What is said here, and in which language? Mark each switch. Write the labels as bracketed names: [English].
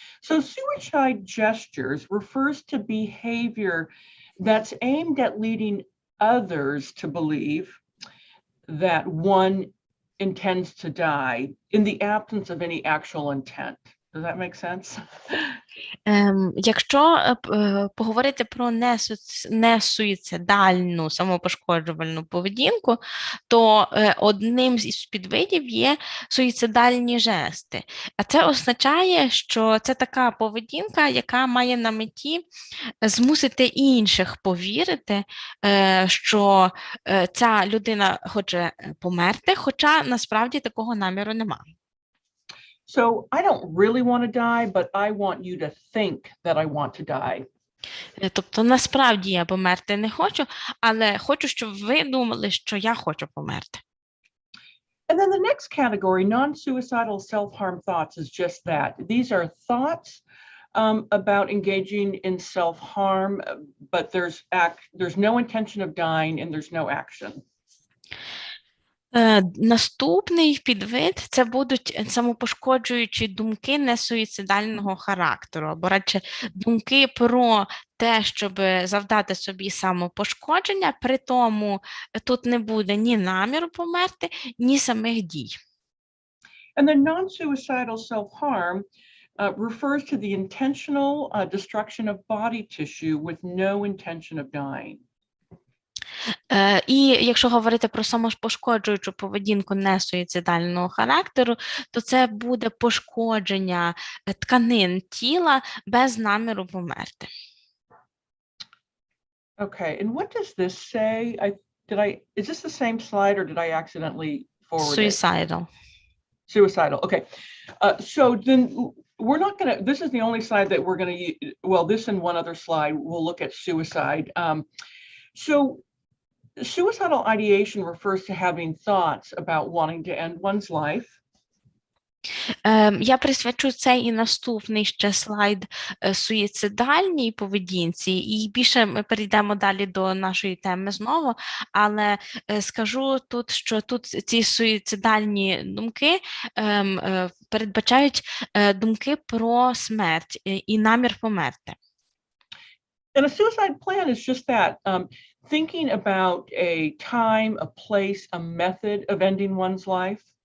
[English] So suicide gestures refers to behavior that's aimed at leading others to believe that one intends to die in the absence of any actual intent. Does that make sense? [Ukrainian] Якщо поговорити про несуїцидальну самопошкоджувальну поведінку, то одним із підвидів є суїцидальні жести. А це означає, що це така поведінка, яка має на меті змусити інших повірити, що ця людина хоче померти, хоча насправді такого наміру немає. [English] So I don't really want to die, but I want you to think that I want to die. [Ukrainian] Тобто, насправді я померти не хочу, але хочу, щоб ви думали, що я хочу померти. [English] And then the next category, non-suicidal self-harm thoughts, is just that. These are thoughts about engaging in self-harm, but there's no intention of dying and there's no action. [Ukrainian] Наступний підвид – це будуть самопошкоджуючі думки несуїцидального характеру, або радше думки про те, щоб завдати собі самопошкодження, при тому тут не буде ні наміру померти, ні самих дій. [English] And then non-suicidal self-harm refers to the intentional destruction of body tissue with no intention of dying. [Ukrainian] І якщо говорити про самопошкоджуючу поведінку несуїцидального характеру, то це буде пошкодження тканин тіла без наміру померти. [English] Okay, and what does this say? Is this the same slide or did I accidentally forward it? Suicidal. Suicidal, okay. So then we're not gonna, this is the only slide that we're gonna, well, this and one other slide, we'll look at suicide. So suicidal ideation refers to having thoughts about wanting to end one's life. [Ukrainian] Я присвячу цей і наступний ще слайд суїцидальній поведінці, і більше ми перейдемо далі до нашої теми знову, але скажу тут, що тут ці суїцидальні думки передбачають думки про смерть і намір померти. [English] And a suicide plan is just that, thinking about a time, a place, a method of ending one's life.